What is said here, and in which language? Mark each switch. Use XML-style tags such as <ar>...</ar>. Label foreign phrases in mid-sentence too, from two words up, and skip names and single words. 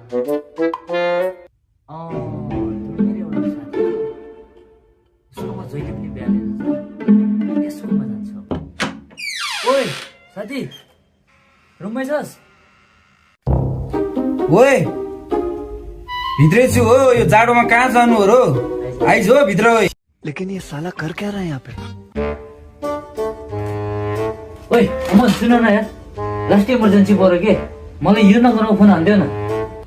<ne>मेरो एउटा साथी उसकोमा जहिले पनि ब्यालेन्स छ, त्यसकोमा जान्छ। ओइ साथी, रुममै छस्? ओए भित्रै छु हो, यो जाडोमा कहाँ जानु हो र? आइज हो भित्र। ओए</ne> <hi>लेकिन ये साला कर क्या रहा है यहाँ पे?</hi> <ne>ओइ अमन सुन न यार,</ne> <en>last emergency</en> <ne>पऱ्यो के, मलाई यो नम्बरमा फोन हान्देऊ न।</ne>